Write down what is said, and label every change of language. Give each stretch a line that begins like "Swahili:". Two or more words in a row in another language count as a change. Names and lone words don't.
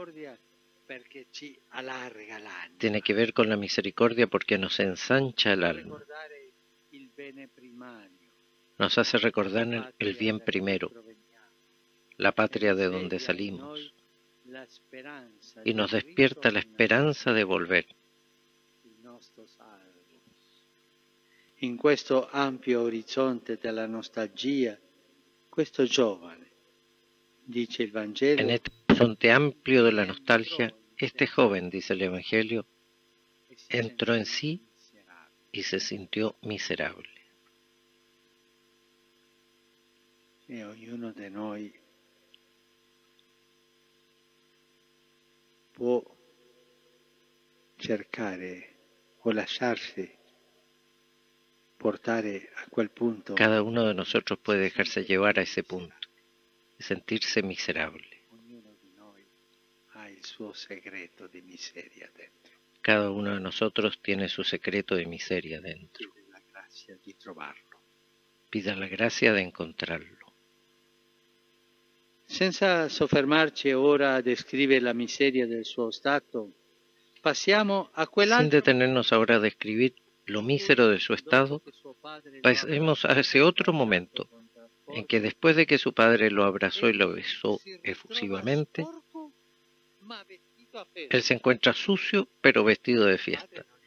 Spanish: Tiene que ver con la misericordia porque nos ensancha el alma. Nos hace recordar el bien primero, la patria de donde salimos, y nos despierta la esperanza de volver.
Italian: In questo ampio orizzonte della nostalgia, questo giovane, dice il Vangelo,
Spanish: en este horizonte amplio de la nostalgia, este joven, dice el Evangelio, entró en sí y se sintió miserable.
Italian: E ognuno di noi può cercare o lasciarsi portare a quel punto.
Spanish: Cada uno de nosotros puede dejarse llevar a ese punto y sentirse miserable.
Italian: Ognuno di noi ha il suo segreto di miseria dentro.
Spanish: Cada uno de nosotros tiene su secreto de miseria dentro. Pida la gracia de encontrarlo.
Italian: Senza soffermarci ora a descrivere la miseria del suo stato, passiamo a
Spanish: Sin
Italian: quell'altro
Spanish: detenernos ahora a describir lo mísero de su estado, pasemos a ese otro momento en que después de que su padre lo abrazó y lo besó efusivamente, él se encuentra sucio pero vestido de fiesta.